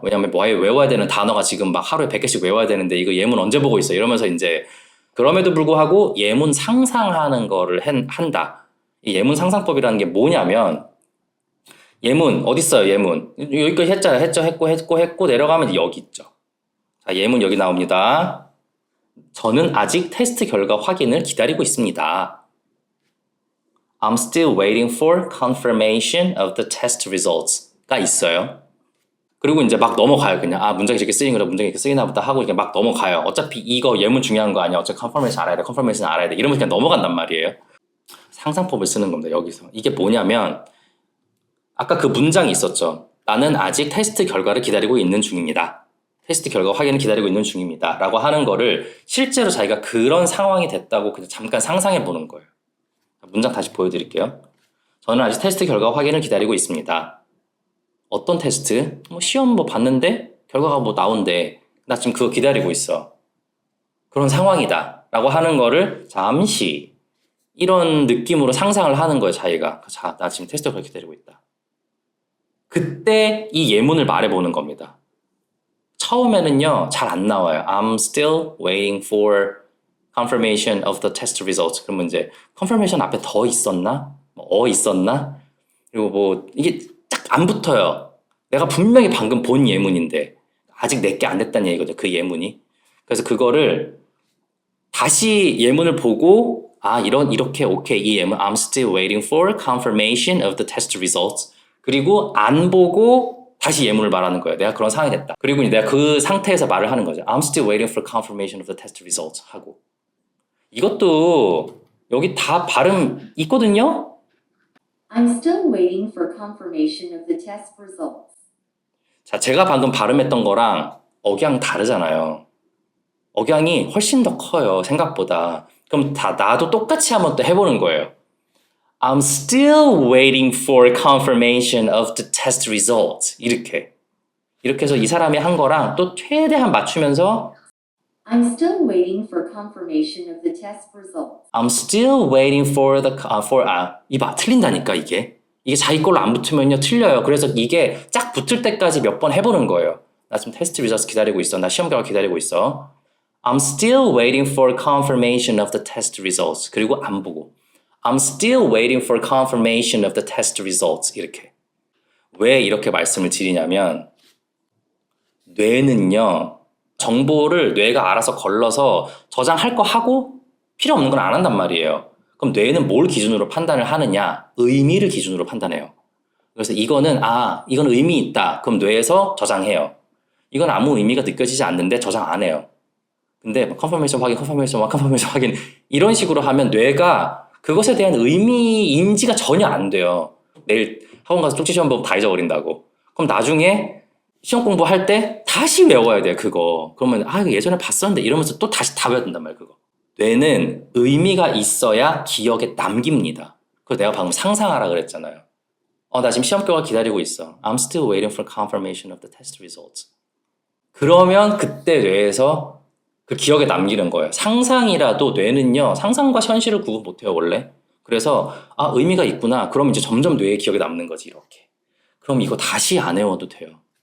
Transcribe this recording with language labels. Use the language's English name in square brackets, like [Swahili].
[Korean] 왜냐면 뭐 외워야 되는 단어가 지금 막 하루에 100개씩 외워야 되는데 이거 예문 언제 보고 있어 이러면서 이제 그럼에도 불구하고 예문 상상하는 거를 한다. 이 예문 상상법이라는 게 뭐냐면 예문 어딨어요 예문 여기까지 했고 내려가면 여기 있죠. 자 예문 여기 나옵니다. 저는 아직 테스트 결과 확인을 기다리고 있습니다. [English] I'm still waiting for confirmation of the test results [Korean] 가 있어요. 그리고 이제 막 넘어가요 그냥 문장이 이렇게 쓰이는구나 문장이 이렇게 쓰이나 보다 하고 이렇게 막 넘어가요. 어차피 이거 예문 중요한 거 아니야. 어차피 confirmation 알아야 돼 이러면서 그냥 넘어간단 말이에요. 상상법을 쓰는 겁니다 여기서. 이게 뭐냐면 아까 그 문장이 있었죠. 나는 아직 테스트 결과를 기다리고 있는 중입니다. 테스트 결과 확인을 기다리고 있는 중입니다. 라고 하는 거를 실제로 자기가 그런 상황이 됐다고 그냥 잠깐 상상해 보는 거예요. 문장 다시 보여드릴게요. 저는 아직 테스트 결과 확인을 기다리고 있습니다. 어떤 테스트? 시험 뭐 봤는데 결과가 뭐 나온대. 나 지금 그거 기다리고 있어. 그런 상황이다. 라고 하는 거를 잠시 이런 느낌으로 상상을 하는 거예요. 자기가. 자, 나 지금 테스트 결과 기다리고 있다. 그때 이 예문을 말해보는 겁니다. 처음에는요, 잘 안 나와요. [English] I'm still waiting for confirmation of the test results. [Korean] 그러면 이제 confirmation 앞에 더 있었나? 있었나? 그리고 뭐 이게 딱 안 붙어요. 내가 분명히 방금 본 예문인데 아직 내게 안 됐다는 얘기거든요. 그 예문이. 그래서 그거를 다시 예문을 보고 이렇게 오케이 이 예문 [English] I'm still waiting for confirmation of the test results. [Korean] 그리고 안 보고 다시 예문을 말하는 거예요. 내가 그런 상황이 됐다. 그리고 내가 그 상태에서 말을 하는 거죠. [English] I'm still waiting for confirmation of the test results [Korean] 하고. 이것도 여기 다 발음 있거든요. [English] I'm still waiting for confirmation of the test results. [Korean] 자, 제가 방금 발음했던 거랑 억양 다르잖아요. 억양이 훨씬 더 커요. 생각보다. 그럼 나도 똑같이 한번 또 해보는 거예요. [English] I'm still waiting for confirmation of the test results. [Korean] 이렇게 해서 이 사람이 한 거랑 또 최대한 맞추면서 [English] I'm still waiting for confirmation of the test results. I'm still waiting for [Korean] 이봐 틀린다니까 이게 자기 걸로 안 붙으면요 틀려요. 그래서 이게 쫙 붙을 때까지 몇 번 해보는 거예요. 나 지금 테스트 리저스 기다리고 있어. 나 시험 결과 기다리고 있어. [English] I'm still waiting for confirmation of the test results. [Korean] 그리고 안 보고 [English] I'm still waiting for confirmation of the test results. [Korean] 이렇게. 왜 이렇게 말씀을 드리냐면 뇌는요. 정보를 뇌가 알아서 걸러서 저장할 거 하고 필요 없는 건 안 한단 말이에요. 그럼 뇌는 뭘 기준으로 판단을 하느냐? 의미를 기준으로 판단해요. 그래서 이거는 이건 의미 있다. 그럼 뇌에서 저장해요. 이건 아무 의미가 느껴지지 않는데 저장 안 해요. 근데 컨퍼메이션 확인 이런 식으로 하면 뇌가 그것에 대한 의미 인지가 전혀 안 돼요. 내일 학원 가서 쪽지 시험 보고 다 잊어버린다고. 그럼 나중에 시험 공부할 때 다시 외워야 돼요, 그거. 그러면 이거 예전에 봤었는데 이러면서 또 다시 다 외워야 된단 말이에요, 그거. 뇌는 의미가 있어야 기억에 남깁니다. 그래서 내가 방금 상상하라 그랬잖아요. 나 지금 시험 결과 기다리고 있어. [English] I'm still waiting for confirmation of the test results. [Korean] 그러면 그때 뇌에서 그 기억에 남기는 거예요. 상상이라도 뇌는요, 상상과 현실을 구분 못해요, 원래. 그래서, 의미가 있구나. 그럼 이제 점점 뇌에 기억에 남는 거지, 이렇게. 그럼 이거 다시 안 외워도 돼요.